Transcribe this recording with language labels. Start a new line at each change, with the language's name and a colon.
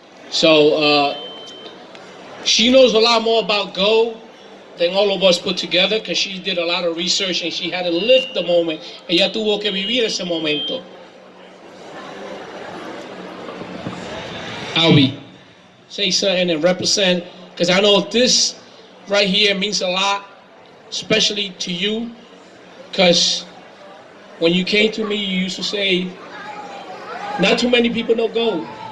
English: So she knows a lot more about gold than all of us put together because she did a lot of research and she had to live the moment.
Spanish: Ella tuvo que vivir ese momento.
English: Albie, say something and represent, because I know this right here means a lot, especially to you, because when you came to me, you used to say, not too many people know gold.